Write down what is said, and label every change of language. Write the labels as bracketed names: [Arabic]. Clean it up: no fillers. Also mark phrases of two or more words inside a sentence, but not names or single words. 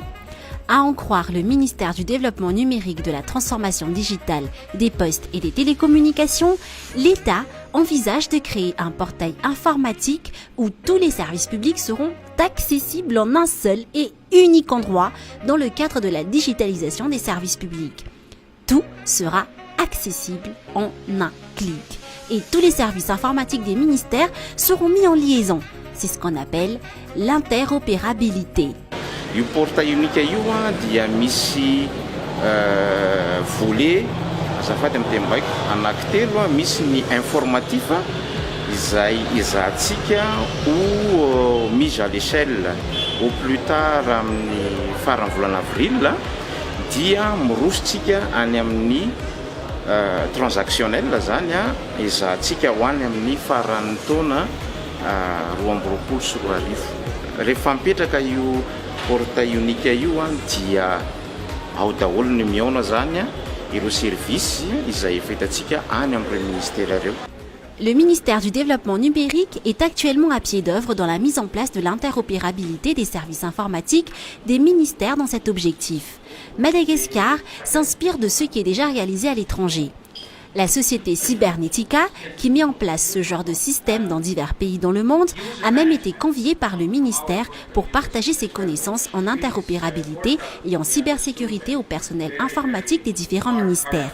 [French] À en croire le ministère du Développement numérique, de la transformation digitale, des postes et des télécommunications, l'État envisage de créer un portail informatique où tous les services publics seront accessibles en un seul et unique endroit dans le cadre de la digitalisation des services publics. Tout sera accessible en un clic et tous les services informatiques des ministères seront mis en liaison. C'est ce qu'on appelle l'interopérabilité. [Malagasy] Io portail unika io dia misy volet azafady amin'ny teny baiko anankitelo misy ny informatif izay izahantsika [French] ou mise à l'échelle au plus tard [Malagasy] amin'ny faran'ny volana avril dia mirositsika any amin'ny transactionnel zany izahantsika ho any amin'ny faran'ny taona 2020 sy 2020 rehefa mipetraka io portail unika io dia ao daholo ny miaona zany ireo service izay efa hitantsika any amin'ireo ministère ireo. [French] Le ministère du Développement numérique est actuellement à pied d'œuvre dans la mise en place de l'interopérabilité des services informatiques des ministères dans cet objectif. Madagascar s'inspire de ce qui est déjà réalisé à l'étranger. La société Cybernetica, qui met en place ce genre de système dans divers pays dans le monde, a même été conviée par le ministère pour partager ses connaissances en interopérabilité et en cybersécurité au personnel informatique des différents ministères.